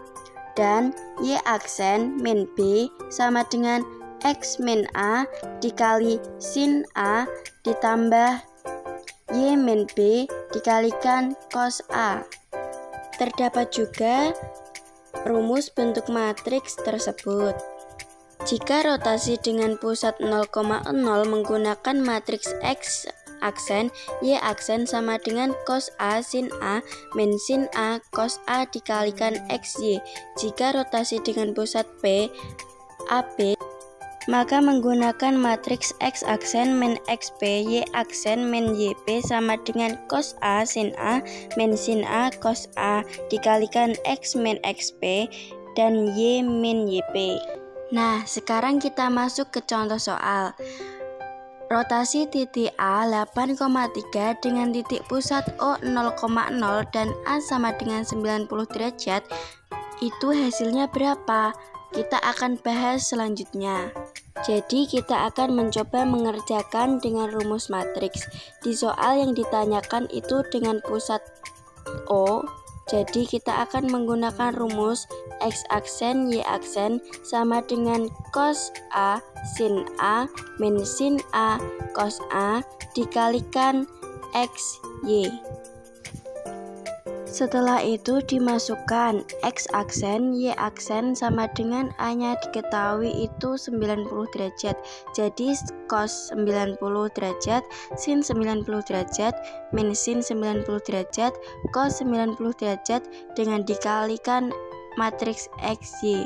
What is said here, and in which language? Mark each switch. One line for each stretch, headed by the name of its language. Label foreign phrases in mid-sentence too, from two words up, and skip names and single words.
Indonesian: Dan Y aksen min B sama dengan X min A dikali sin A ditambah Y min B dikalikan cos A. Terdapat juga rumus bentuk matriks tersebut. Jika rotasi dengan pusat 0,0 menggunakan matriks X aksen, Y aksen sama dengan cos A sin A min sin A cos A dikalikan XY. Jika rotasi dengan pusat P, AB, maka menggunakan matriks X aksen min XP, Y aksen min YP sama dengan cos A sin A min sin A cos A dikalikan X min XP dan Y min YP. Nah, sekarang kita masuk ke contoh soal. Rotasi titik A 8,3 dengan titik pusat O 0,0 dan A sama dengan 90 derajat, itu hasilnya berapa? Kita akan bahas selanjutnya. Jadi kita akan mencoba mengerjakan dengan rumus matriks. Di soal yang ditanyakan itu dengan pusat O, jadi kita akan menggunakan rumus X aksen Y aksen sama dengan cos A sin A min sin A cos A dikalikan XY. Setelah itu dimasukkan X aksen Y aksen sama dengan A-nya diketahui itu 90 derajat. Jadi cos 90 derajat sin 90 derajat min sin 90 derajat cos 90 derajat dengan dikalikan matriks XY.